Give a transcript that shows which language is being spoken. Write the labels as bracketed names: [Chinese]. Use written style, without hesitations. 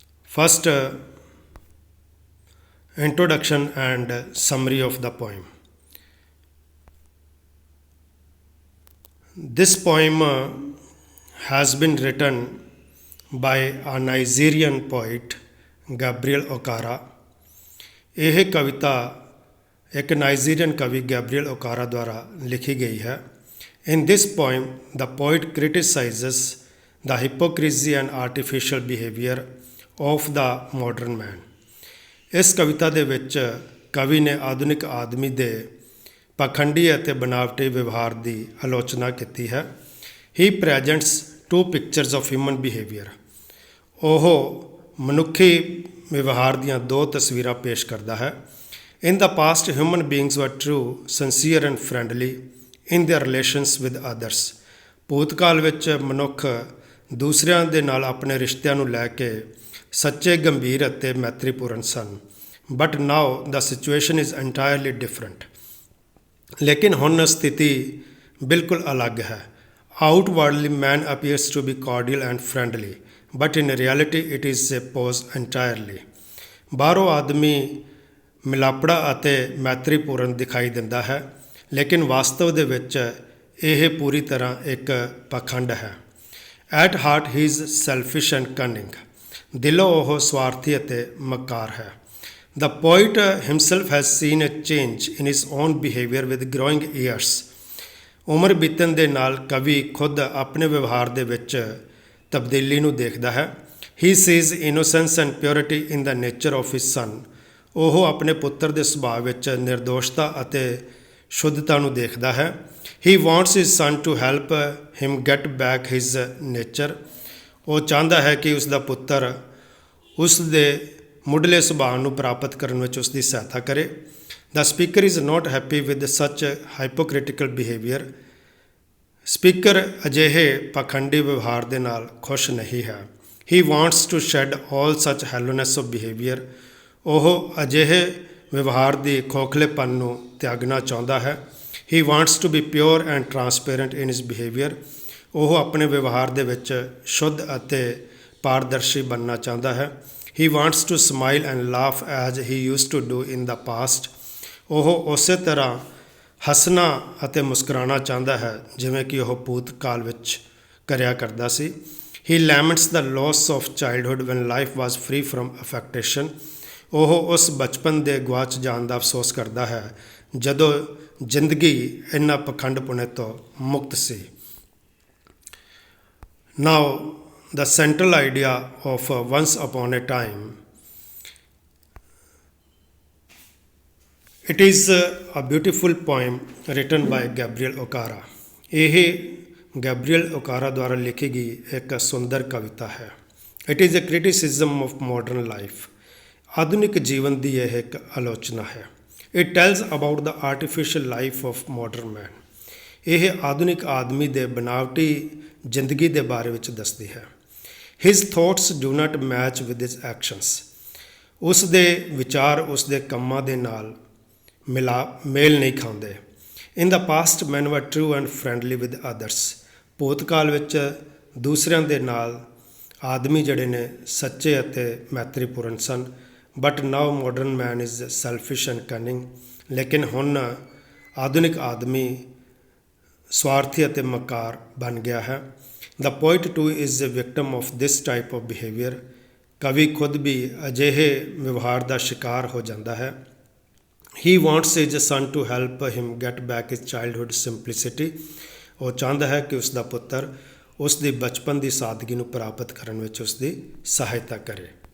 [English] First, introduction and summary of the poem. This poem has been written by a Nigerian poet Gabriel Okara. [Punjabi] ਇਹ ਕਵਿਤਾ ਇੱਕ Nigerian ਕਵੀ Gabriel ਓਕਾਰਾ ਦੁਆਰਾ ਲਿਖੀ ਗਈ ਹੈ. [English] In this poem, the poet criticizes the hypocrisy and artificial behavior of the modern man. [Punjabi] ਇਸ ਕਵਿਤਾ ਦੇ ਵਿੱਚ ਕਵੀ ਨੇ ਆਧੁਨਿਕ ਆਦਮੀ ਦੇ ਪਖੰਡੀ ਅਤੇ ਬਨਾਵਟੀ ਵਿਵਹਾਰ ਦੀ ਆਲੋਚਨਾ ਕੀਤੀ ਹੈ. [English] He presents two pictures of human behavior. [Punjabi] ਉਹ ਮਨੁੱਖੀ ਵਿਵਹਾਰ ਦੀਆਂ ਦੋ ਤਸਵੀਰਾਂ ਪੇਸ਼ ਕਰਦਾ ਹੈ. [English] In the past, human beings were true, sincere and friendly in their relations with others. [Punjabi] ਭੂਤਕਾਲ ਵਿੱਚ ਮਨੁੱਖ ਦੂਸਰਿਆਂ ਦੇ ਨਾਲ ਆਪਣੇ ਰਿਸ਼ਤਿਆਂ ਨੂੰ ਲੈ ਕੇ ਸੱਚੇ, ਗੰਭੀਰ ਅਤੇ ਮੈਤਰੀਪੂਰਨ ਸਨ. [English] But now the situation is entirely different. [Punjabi] ਲੇਕਿਨ ਹੁਣ ਸਥਿਤੀ ਬਿਲਕੁਲ ਅਲੱਗ ਹੈ. [English] Outwardly, man appears to be cordial and friendly, but in reality it is opposed entirely. [Punjabi] ਬਾਹਰੋਂ ਆਦਮੀ ਮਿਲਾਪੜਾ ਅਤੇ ਮੈਤਰੀਪੂਰਨ ਦਿਖਾਈ ਦਿੰਦਾ ਹੈ, ਲੇਕਿਨ ਵਾਸਤਵ ਦੇ ਵਿੱਚ ਇਹ ਪੂਰੀ ਤਰ੍ਹਾਂ ਇੱਕ ਪਖੰਡ ਹੈ. [English] At heart he is selfish and cunning. [Punjabi] ਦਿਲੋਂ ਉਹ ਸਵਾਰਥੀ ਅਤੇ ਮਕਾਰ ਹੈ. [English] The poet himself has seen a change in his own behavior with growing years. [Punjabi] ਉਮਰ ਬੀਤਣ ਦੇ ਨਾਲ ਕਵੀ ਖੁਦ ਆਪਣੇ ਵਿਵਹਾਰ ਦੇ ਵਿੱਚ ਤਬਦੀਲੀ ਨੂੰ ਦੇਖਦਾ ਹੈ. [English] He sees innocence and purity in the nature of his son. [Punjabi] ਉਹ ਆਪਣੇ ਪੁੱਤਰ ਦੇ ਸੁਭਾਅ ਵਿੱਚ ਨਿਰਦੋਸ਼ਤਾ ਅਤੇ ਸ਼ੁੱਧਤਾ ਨੂੰ ਦੇਖਦਾ ਹੈ. [English] He wants his son to help him get back his nature. [Punjabi] ਉਹ ਚਾਹੁੰਦਾ ਹੈ ਕਿ ਉਸ ਦਾ ਪੁੱਤਰ ਉਸ ਦੇ ਮੁੱਢਲੇ ਸੁਭਾਅ ਨੂੰ ਪ੍ਰਾਪਤ ਕਰਨ ਵਿੱਚ ਉਸ ਦੀ ਸਹਾਇਤਾ ਕਰੇ. [English] The speaker is not happy with such hypocritical behavior. [Punjabi] Speaker ਅਜਿਹੇ ਪਖੰਡੀ ਵਿਵਹਾਰ ਦੇ ਨਾਲ ਖੁਸ਼ ਨਹੀਂ ਹੈ. [English] He wants to shed all such hollowness of behavior. [Punjabi] ਉਹ ਅਜਿਹੇ ਵਿਵਹਾਰ ਦੀ ਖੋਖਲੇਪਨ ਨੂੰ ਤਿਆਗਣਾ ਚਾਹੁੰਦਾ ਹੈ. [English] He wants to be pure and transparent in his behavior. [Punjabi] ਉਹ ਆਪਣੇ ਵਿਵਹਾਰ ਦੇ ਵਿੱਚ ਸ਼ੁੱਧ ਅਤੇ ਪਾਰਦਰਸ਼ੀ ਬਣਨਾ ਚਾਹੁੰਦਾ ਹੈ. [English] He wants to smile and laugh as he used to do in the past. [Punjabi] ਉਹ ਉਸੇ ਤਰ੍ਹਾਂ ਹੱਸਣਾ ਅਤੇ ਮੁਸਕਰਾਉਣਾ ਚਾਹੁੰਦਾ ਹੈ ਜਿਵੇਂ ਕਿ ਉਹ ਭੂਤਕਾਲ ਵਿੱਚ ਕਰਿਆ ਕਰਦਾ ਸੀ. [English] He laments the loss of childhood when life was free from affectation. [Punjabi] ਉਹ ਉਸ ਬਚਪਨ ਦੇ ਗੁਆਚ ਜਾਣ ਦਾ ਅਫਸੋਸ ਕਰਦਾ ਹੈ ਜਦੋਂ ਜ਼ਿੰਦਗੀ ਇਹਨਾਂ ਪਖੰਡਪੁਣੇ ਤੋਂ ਮੁਕਤ ਸੀ. [English] Now, the central idea of Once Upon a Time. It is a beautiful poem written by Gabriel Okara. [Punjabi] ਇਹ ਗੈਬਰੀਅਲ ਓਕਾਰਾ ਦੁਆਰਾ ਲਿਖੀ ਗਈ ਇੱਕ ਸੁੰਦਰ ਕਵਿਤਾ ਹੈ. [English] It is a criticism of modern life. [Punjabi] ਆਧੁਨਿਕ ਜੀਵਨ ਦੀ ਇਹ ਇੱਕ ਆਲੋਚਨਾ ਹੈ. [English] It tells about the artificial life of modern man. [Punjabi] ਇਹ ਆਧੁਨਿਕ ਆਦਮੀ ਦੇ ਬਨਾਵਟੀ ਜ਼ਿੰਦਗੀ ਦੇ ਬਾਰੇ ਵਿੱਚ ਦੱਸਦੀ ਹੈ. [English] His thoughts do not match with his actions. [Punjabi] ਉਸ ਦੇ ਵਿਚਾਰ ਉਸ ਦੇ ਕੰਮਾਂ ਦੇ ਨਾਲ ਮੇਲ ਨਹੀਂ ਖਾਂਦੇ. [English] In the past, men were true and friendly with others. [Punjabi] ਭੂਤਕਾਲ ਵਿੱਚ ਦੂਸਰਿਆਂ ਦੇ ਨਾਲ ਆਦਮੀ ਜਿਹੜੇ ਨੇ ਸੱਚੇ ਅਤੇ ਮੈਤਰੀਪੂਰਨ ਸਨ. [English] But now modern man is selfish and cunning. [Punjabi] ਲੇਕਿਨ ਹੁਣ ਆਧੁਨਿਕ ਆਦਮੀ ਸਵਾਰਥੀ ਅਤੇ ਮਕਾਰ ਬਣ ਗਿਆ ਹੈ. [English] The poet too is a victim of this type of behavior. [Punjabi] ਕਵੀ ਖੁਦ ਵੀ ਅਜਿਹੇ ਵਿਵਹਾਰ ਦਾ ਸ਼ਿਕਾਰ ਹੋ ਜਾਂਦਾ ਹੈ. [English] He wants his son to help him get back his childhood simplicity. [Punjabi] ਉਹ ਚਾਹੁੰਦਾ ਹੈ ਕਿ ਉਸ ਦਾ ਪੁੱਤਰ ਉਸ ਦੀ ਬਚਪਨ ਦੀ ਸਾਦਗੀ ਨੂੰ ਪ੍ਰਾਪਤ ਕਰਨ ਵਿੱਚ ਉਸ ਦੀ ਸਹਾਇਤਾ ਕਰੇ.